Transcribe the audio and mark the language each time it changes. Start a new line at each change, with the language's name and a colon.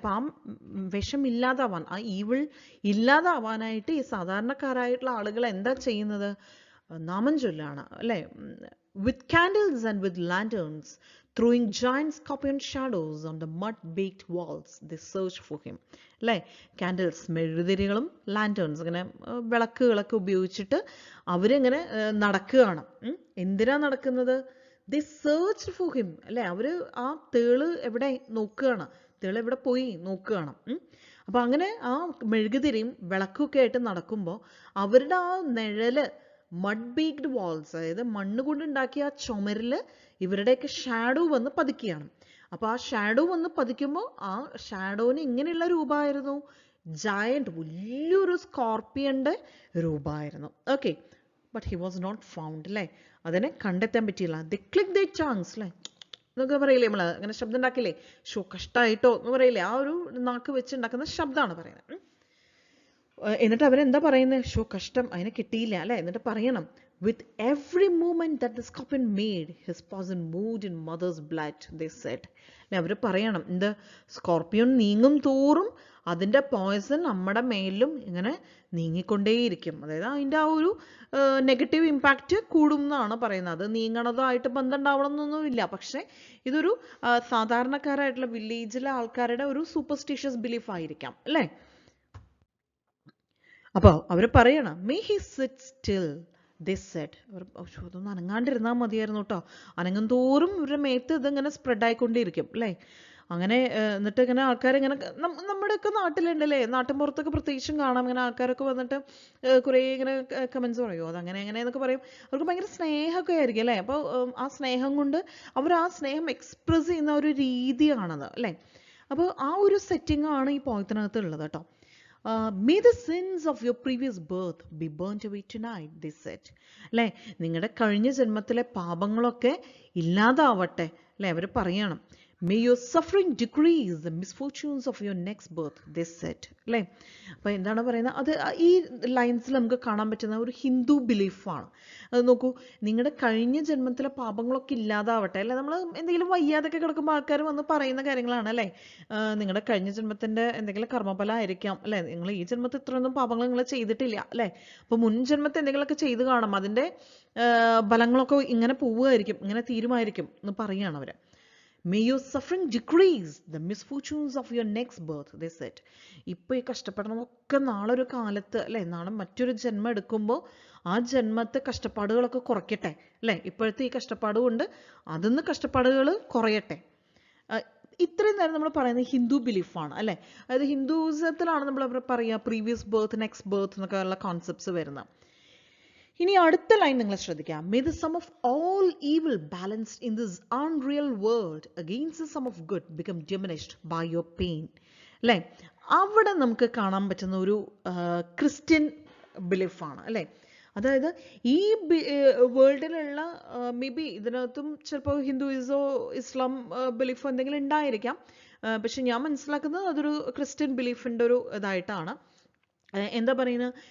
Malayalam: അപ്പം ആ വിഷം ഇല്ലാതാവാൻ, ആ ഈവിൾ ഇല്ലാതാവാനായിട്ട് ഈ സാധാരണക്കാരായിട്ടുള്ള ആളുകൾ എന്താ ചെയ്യുന്നത്? നാമം ചൊല്ലാണ്, അല്ലേ?
English: With candles and with lanterns, throwing giant scorpion shadows on the mud-baked walls, they searched for him.
Malayalam: അല്ലേ? ക്യാൻഡിൽസ്, മെഴുകുതിരികളും ലാൻറ്റേൺസ്, ഇങ്ങനെ വിളക്കുകളൊക്കെ ഉപയോഗിച്ചിട്ട് അവരിങ്ങനെ നടക്കുകയാണ്. എന്തിനാ നടക്കുന്നത്?
English: They search for him.
Malayalam: അല്ലേ? അവർ ആ തേള് എവിടെ നോക്കുകയാണ്, തേള് എവിടെ പോയി നോക്കുകയാണ്. അപ്പം അങ്ങനെ ആ മെഴുകുതിരിയും വിളക്കൊക്കെ ആയിട്ട് നടക്കുമ്പോൾ അവരുടെ ആ നിഴല് മഡ് ബേക്ഡ് വാൾസ്, അതായത് മണ്ണ് കൊണ്ട് ഉണ്ടാക്കിയ ആ ചുമരിൽ ഇവരുടെയൊക്കെ ഷാഡോ വന്ന് പതിക്കുകയാണ്. അപ്പോൾ ആ ഷാഡോ വന്ന് പതിക്കുമ്പോൾ ആ ഷാഡോന് ഇങ്ങനെയുള്ള രൂപമായിരുന്നു, ജയന്റ്, വലിയൊരു സ്കോർപ്പിയൻ്റെ രൂപമായിരുന്നു.
English: Okay, but he was not found. അല്ലേ?
Malayalam: അതിനെ കണ്ടെത്താൻ പറ്റിയില്ല.
English: the click the tongues,
Malayalam: അല്ലേ, എന്നൊക്കെ പറയില്ലേ നമ്മൾ, അങ്ങനെ ശബ്ദം ഉണ്ടാക്കില്ലേ, ഷോ കഷ്ടായിട്ടോ എന്ന് പറയില്ലേ, ആ ഒരു നാക്ക് വെച്ച് ഉണ്ടാക്കുന്ന ശബ്ദമാണ് പറയുന്നത്. എന്നിട്ട് അവരെന്താ പറയുന്നത്? ഷോ കഷ്ടം, അതിനെ കിട്ടിയില്ല, അല്ലേ? എന്നിട്ട് പറയണം,
English: with every movement that the scorpion made, his poison moved in mother's blood, they said.
Malayalam: അല്ലെ? അവർ പറയണം, എന്ത്? സ്കോർപ്പിയോൺ നീങ്ങും തോറും അതിൻ്റെ പോയ്സൺ നമ്മുടെ മേലും ഇങ്ങനെ നീങ്ങിക്കൊണ്ടേയിരിക്കും. അതായത് അതിൻ്റെ ആ ഒരു നെഗറ്റീവ് ഇമ്പാക്റ്റ് കൂടും എന്നാണ് പറയുന്നത്. അത് നീങ്ങണതായിട്ട് ബന്ധം ഉണ്ടാവണമെന്നൊന്നുമില്ല. പക്ഷേ ഇതൊരു സാധാരണക്കാരായിട്ടുള്ള വില്ലേജിലെ ആൾക്കാരുടെ ഒരു സൂപ്പർസ്റ്റിഷ്യസ് ബിലീഫ് ആയിരിക്കാം, അല്ലേ? അപ്പോൾ അവർ പറയണം,
English: May he sit still, this said.
Malayalam: അതൊന്നും അനങ്ങാണ്ടിരുന്നാൽ മതിയായിരുന്നു കേട്ടോ. അനങ്ങും തോറും ഇവരുടെ മേത്ത് ഇതിങ്ങനെ സ്പ്രെഡായിക്കൊണ്ടിരിക്കും, അല്ലേ? അങ്ങനെ എന്നിട്ട് ഇങ്ങനെ ആൾക്കാരിങ്ങനെ നമ്മുടെയൊക്കെ നാട്ടിലുണ്ടല്ലേ, നാട്ടിൻപുറത്തൊക്കെ പ്രത്യേകിച്ചും കാണാം, ഇങ്ങനെ ആൾക്കാരൊക്കെ വന്നിട്ട് കുറേ ഇങ്ങനെ കമൻസ് പറയുമോ, അതങ്ങനെ എങ്ങനെയെന്നൊക്കെ പറയും. അവർക്ക് ഭയങ്കര സ്നേഹമൊക്കെ ആയിരിക്കും, അല്ലേ? അപ്പോൾ ആ സ്നേഹം കൊണ്ട് അവർ ആ സ്നേഹം എക്സ്പ്രസ് ചെയ്യുന്ന ഒരു രീതിയാണത്, അല്ലേ? അപ്പോൾ ആ ഒരു സെറ്റിംഗ് ആണ് ഈ പോയത്തിനകത്ത് ഉള്ളത് കേട്ടോ.
English: May the sins of your previous birth be burnt away tonight, they said.
Malayalam: അല്ലേ? നിങ്ങളുടെ കഴിഞ്ഞ ജന്മത്തിലെ പാപങ്ങളൊക്കെ ഇല്ലാതാവട്ടെ, അല്ലേ? അവർ പറയണം.
English: May your suffering decrease the misfortunes of your next birth, they said.
Malayalam: അല്ലേ? അപ്പോൾ എന്താണ് പറയുന്നത്? അത് ഈ ലൈൻസിൽ നമുക്ക് കാണാൻ പറ്റുന്ന ഒരു ഹിന്ദു ബിലീഫാണ്. അത് നോക്കൂ, നിങ്ങളുടെ കഴിഞ്ഞ ജന്മത്തിലെ പാപങ്ങളൊക്കെ ഇല്ലാതാവട്ടെ, അല്ലേ? നമ്മൾ എന്തെങ്കിലും വയ്യാതൊക്കെ കിടക്കുമ്പോൾ ആൾക്കാർ വന്ന് പറയുന്ന കാര്യങ്ങളാണ്, അല്ലേ? നിങ്ങളുടെ കഴിഞ്ഞ ജന്മത്തിൻ്റെ എന്തെങ്കിലും കർമ്മഫലം ആയിരിക്കാം, അല്ലേ? നിങ്ങൾ ഈ ജന്മത്തിൽ ഇത്രയൊന്നും പാപങ്ങൾ നിങ്ങൾ ചെയ്തിട്ടില്ല, അല്ലേ? അപ്പോൾ മുൻ ജന്മത്തിൽ എന്തെങ്കിലുമൊക്കെ ചെയ്ത് കാണാം, അതിൻ്റെ ഫലങ്ങളൊക്കെ ഇങ്ങനെ പോവുമായിരിക്കും, ഇങ്ങനെ തീരുമായിരിക്കും എന്ന് പറയുകയാണ് അവർ.
English: May your suffering decrease the misfortunes of your next birth, they said.
Malayalam: ഇപ്പോൾ ഈ കഷ്ടപ്പെടണമൊക്കെ നാളെ ഒരു കാലത്ത്, അല്ലേ, നാളെ മറ്റൊരു ജന്മം എടുക്കുമ്പോൾ ആ ജന്മത്തെ കഷ്ടപ്പാടുകളൊക്കെ കുറയ്ക്കട്ടെ, അല്ലേ? ഇപ്പോഴത്തെ ഈ കഷ്ടപ്പാട് കൊണ്ട് അതിന്ന് കഷ്ടപ്പാടുകൾ കുറയട്ടെ. ഇത്രയും നേരം നമ്മൾ പറയുന്നത് ഹിന്ദു ബിലീഫാണ്, അല്ലേ? അതായത് ഹിന്ദുസത്തിലാണ് നമ്മൾ പറയുക പ്രീവിയസ് ബർത്ത്, നെക്സ്റ്റ് ബർത്ത് എന്നൊക്കെ ഉള്ള കോൺസെപ്റ്റ്സ് വരുന്നത്. ഇനി അടുത്ത ലൈൻ നിങ്ങൾ ശ്രദ്ധിക്കാം.
English: May the sum of all evil balanced in this unreal world against the sum of good become diminished by your pain.
Malayalam: അല്ലേ? അവിടെ നമുക്ക് കാണാൻ പറ്റുന്ന ഒരു ക്രിസ്ത്യൻ ബിലീഫാണ്, അല്ലേ? അതായത് ഈ വേൾഡിലുള്ള മേ ബി ഇതിനകത്തും ചിലപ്പോൾ ഹിന്ദുയിസോ ഇസ്ലാം ബിലീഫോ എന്തെങ്കിലും ഉണ്ടായിരിക്കാം. പക്ഷെ ഞാൻ മനസ്സിലാക്കുന്നത് അതൊരു ക്രിസ്ത്യൻ ബിലീഫിൻ്റെ ഒരു ഇതായിട്ടാണ്. എന്താ പറയുന്നത്?